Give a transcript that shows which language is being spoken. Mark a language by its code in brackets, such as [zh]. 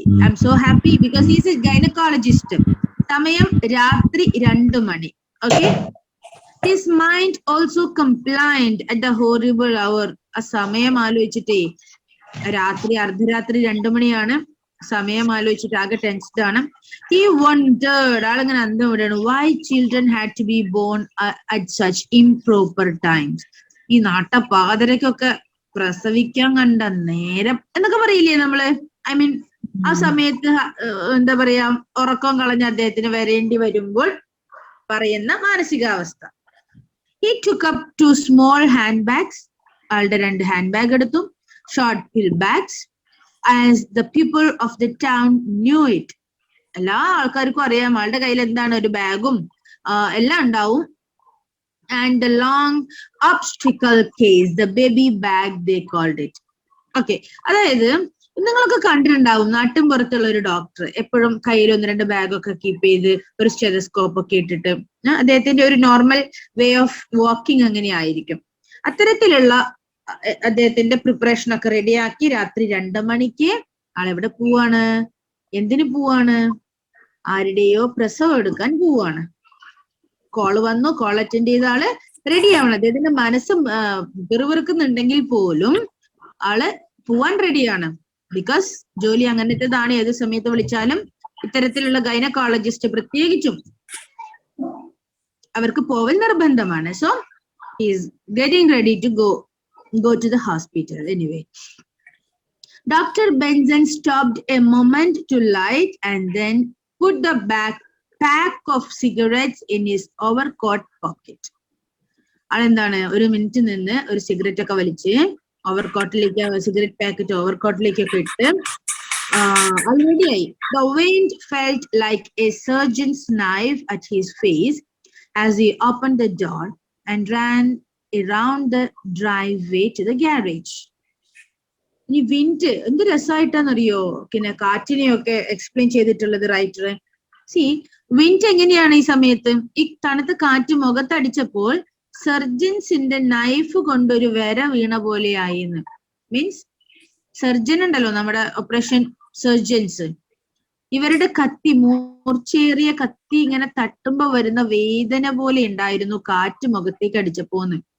[en] I'm so happy because he's a gynecologist. [ml] സമയം രാത്രി 2 മണി. [en] Okay. His mind also complained at the horrible hour. [ml] ആ സമയം ആലോചിച്ചിട്ടേ, രാത്രി അർദ്ധരാത്രി 2 മണിയാണ്. സമയം ആലോചിച്ചിട്ട് ആകെ ടെൻസ്ഡ് ആണ്. [en] He wondered, [ml] ആളിങ്ങനെ അന്തം വിടുകയാണ്, [en] why children had to be born at such improper times. [ml] ഈ നാട്ടപാതരക്കൊക്കെ പ്രസവിക്കാൻ കണ്ട നേരം എന്നൊക്കെ പറയില്ലേ നമ്മള്. [en] I mean [ml] ആ സമയത്ത് എന്താ പറയാ, ഉറക്കം കളഞ്ഞ അദ്ദേഹത്തിന് വരേണ്ടി വരുമ്പോൾ പറയുന്ന മാനസികാവസ്ഥ. [en] He took up 2 small handbags. [ml] ആളുടെ 2 ഹാൻഡ് ബാഗ് എടുത്തു. [en] Short pill bags. As the people of the town knew it. [ml] എല്ലാ ആൾക്കാർക്കും അറിയാം ആളുടെ കയ്യിൽ എന്താണ്, ഒരു ബാഗും എല്ലാം ഉണ്ടാവും. [en] And the long obstacle case, the baby bag they called it. [ml] Okay, അതായത് നിങ്ങളൊക്കെ കണ്ടിട്ടുണ്ടാവും നാട്ടിൻ പുറത്തുള്ള ഒരു ഡോക്ടർ എപ്പോഴും കയ്യിൽ 1-2 ബാഗൊക്കെ കീപ്പ് ചെയ്ത് ഒരു സ്റ്റെതസ്കോപ്പ് ഒക്കെ ഇട്ടിട്ട്, അദ്ദേഹത്തിന്റെ ഒരു [en] normal way of walking [ml] അങ്ങനെ ആയിരിക്കും. അത്തരത്തിലുള്ള അദ്ദേഹത്തിന്റെ പ്രിപ്പറേഷൻ ഒക്കെ റെഡിയാക്കി രാത്രി 2 മണിക്ക് ആളെവിടെ പോവാണ്? എന്തിനു പോവാണ്? ആരുടെയോ പ്രസവം എടുക്കാൻ പോവാണ്. കോള് വന്നു, കോൾ അറ്റൻഡ് ചെയ്ത ആള് റെഡി ആവണം. അദ്ദേഹത്തിന്റെ മനസ്സ് പിറുപിറുക്കുന്നുണ്ടെങ്കിൽ പോലും ആള് പോവാൻ റെഡിയാണ്. ബിക്കോസ് ജോലി അങ്ങനത്തേതാണ്. ഏത് സമയത്ത് വിളിച്ചാലും ഇത്തരത്തിലുള്ള ഗൈനക്കോളജിസ്റ്റ് പ്രത്യേകിച്ചും അവർക്ക് പോവൽ നിർബന്ധമാണ്. [en] So is getting ready to go to the hospital. Anyway, Dr. Benson stopped a moment to light and then put the pack of cigarettes in his overcoat pocket. [ml] അതെന്താണ്, 1 മിനിറ്റ് നിന്ന് ഒരു സിഗരറ്റ് ഒക്കെ വലിച്ച് ഓവർകോട്ടിലേക്ക്, cigarette packet ഓവർകോട്ടിലേക്കൊക്കെ ഇട്ട് റെഡിയായി. [en] The wind felt like a surgeon's knife at his face as he opened the door and ran around the driveway to the garage. [ml] ഈ wind എന്ത് രസമായിട്ടാന്നറിയോ, പിന്നെ കാറ്റിനെയൊക്കെ എക്സ്പ്ലെയിൻ ചെയ്തിട്ടുള്ളത് റൈറ്റർ. സി, വിൻഡ് എങ്ങനെയാണ് ഈ സമയത്ത്, ഈ തണുത്ത കാറ്റ് മുഖത്തടിച്ചപ്പോൾ സർജൻസിന്റെ നൈഫ് കൊണ്ടൊരു വര വീണ പോലെ ആയിന്ന്. മീൻസ് സർജൻ ഉണ്ടല്ലോ, നമ്മുടെ ഓപ്പറേഷൻ സർജൻസ്, ഇവരുടെ കത്തി, മൂർച്ചയേറിയ കത്തി ഇങ്ങനെ തട്ടുമ്പോ വരുന്ന വേദന പോലെ ഉണ്ടായിരുന്നു കാറ്റ് മുഖത്തേക്ക് അടിച്ചപ്പോന്ന്.